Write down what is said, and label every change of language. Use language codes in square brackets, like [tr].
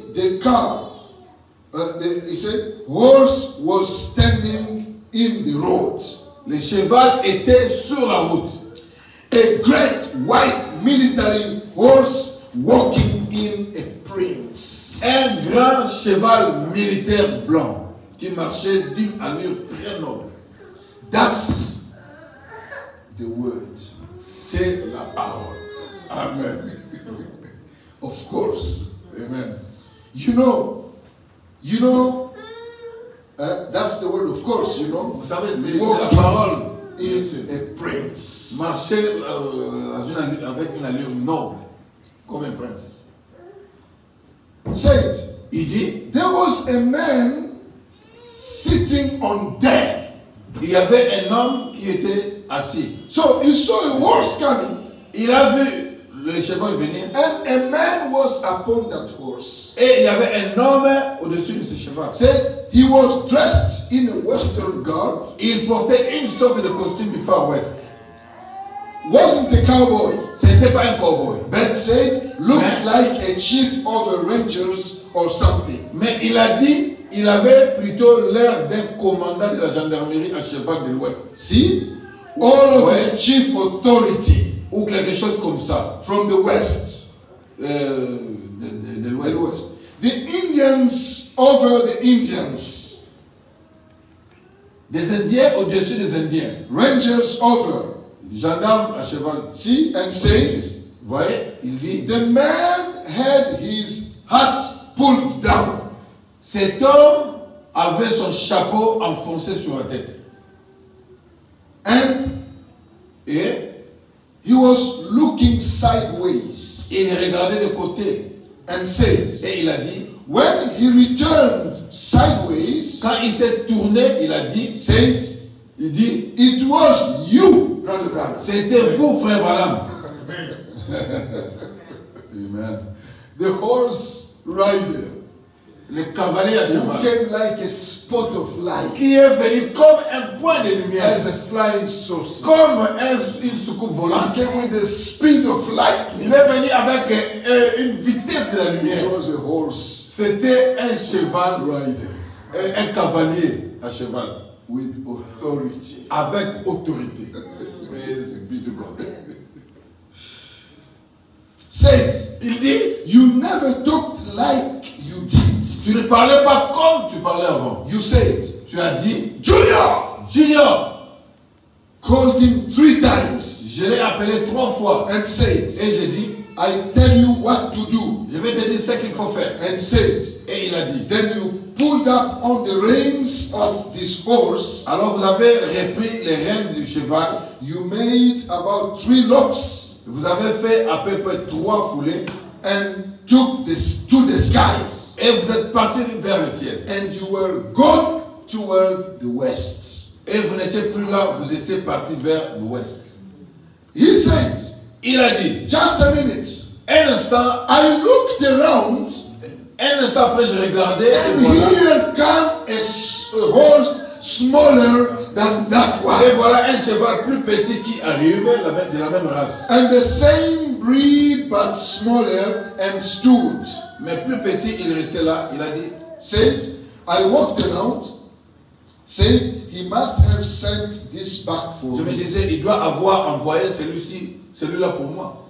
[en] The car, he said, horse was standing in the road. [fr] le cheval était sur la route. [en] A great white military horse walking in a prince. [fr] Un grand cheval militaire blanc qui marchait d'une allure très noble. [en] That's the word. [fr] C'est la parole. Amen. [en] Of course. Amen. You know, that's the word, of course, you know. [fr] Vous savez, c'est la [en] Walking [fr] parole. [en] in a prince. [fr] Marcher avec une allure noble, comme un prince. [en] Say it. [fr] Il dit, [en] There was a man sitting on there. [fr] il y avait un homme qui était assis. [en] So he saw a horse coming, [fr] Il a vu le cheval venir [en] and a man was upon that horse. [fr] et il y avait un homme au-dessus de ce cheval. [en] Said he was dressed in a western garb. [fr] Il portait une sorte de costume du Far West. [en] Wasn't a cowboy, [fr] C'était pas un cowboy. [en] but said looked Man. like a chief of the rangers or something. [fr] Mais il a dit, il avait plutôt l'air d'un commandant de la gendarmerie à cheval de l'Ouest. [en] See, all of [fr] Ouais. [en] his chief authority [fr] Ou quelque chose comme ça. [en] from the west. [fr] De [en] The [fr] l'Ouest. [en] west. The Indians over the Indians. [fr] Des Indiens au-dessus des Indiens. [en] Rangers over. [fr] Gendarme à cheval. [en] See, and said, [fr] Vous voyez, il dit, [en] the man had his hat pulled down. [fr] cet homme avait son chapeau enfoncé sur la tête. [en] And [fr] Et [en] he was looking sideways. [fr] il regardait de côté. [en] And said, [fr] Et il a dit, [en] when he returned sideways, [fr] quand il s'est tourné, il a dit, [en] said, [fr] il dit, [en] it was you, Brother Branham. [fr] c'était vous, frère Branham. [en] Amen. The horse rider [fr] Le cavalier à [en] who [fr] cheval. [en] came like a spot of light [fr] Qui est venu comme un point de lumière. [en] as a flying saucer. [fr] Comme une soucoupe [en] He [fr] volante. [en] came with the speed of [fr] Il [en] lightning. [fr] est venu avec une vitesse de la [en] It [fr] lumière. [en] was a horse [fr] C'était un cheval, [en] rider [fr] un cavalier à cheval. [en] with authority. [fr] Avec autorité. [en] Praise be to God. said, [fr] Il dit, [en] you never talked like you did. [fr] tu ne parlais pas comme tu parlais avant. [en] You said, [fr] Tu as dit, [en] Junior, Junior. called him 3 times [fr] Je l'ai appelé 3 fois. [en] and said, [fr] Et j'ai dit, [en] I tell you what to do. [fr] je vais te dire ce qu'il faut faire. [en] And said, [fr] Et il a dit, [en] then you pulled up on the reins of this horse. [fr] alors vous avez repris les rênes du cheval. [en] You made about 3 loops [fr] Vous avez fait à peu près 3 foulées. [en] and took this to the skies. [fr] Et vous êtes parti vers le ciel. [en] And you were gone toward the west. [fr] Et vous n'étiez plus là, vous étiez parti vers l'ouest. [en] He said, [fr] Il a dit, [en] just a minute. [fr] un instant, [en] I looked around [fr] après je regardais et [en] and [fr] voilà. [en] here came a horse smaller than that [fr] Et [en] one. [fr] voilà un cheval plus petit qui arrive de la même race. [en] And the same breed but smaller and stood. [fr] Mais plus petit, il restait là. Il a dit, [en] Said, I walked around. Said, he must have sent this back for [fr] je me [en] me. [fr] disais, il doit avoir envoyé celui-là pour moi.